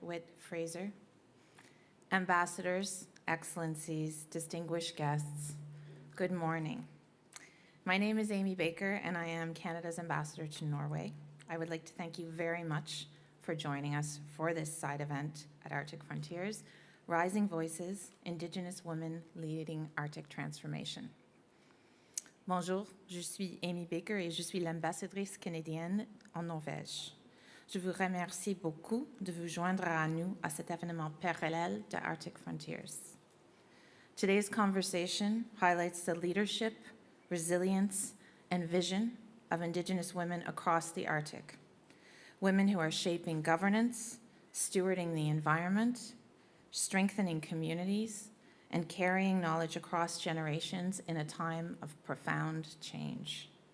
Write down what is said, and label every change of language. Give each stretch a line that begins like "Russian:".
English: Whit Fraser, Ambassadors, Excellencies, distinguished guests, good morning. My name is Amy Baker and I am Canada's Ambassador to Norway. I would like to thank you very much for joining us for this side event at Arctic Frontiers, Rising Voices, Indigenous Women Leading Arctic Transformation.
French: Bonjour, je suis Amy Baker et je suis l'ambassadrice canadienne en Norvège. Je vous remercie beaucoup de vous joindre à nous à cet événement parallèle de Arctic Frontiers.
English: Today's conversation highlights the leadership, resilience, and vision of Indigenous women across the Arctic. Women who are shaping governance, stewarding the environment, strengthening communities, and carrying knowledge across generations in a time of profound change.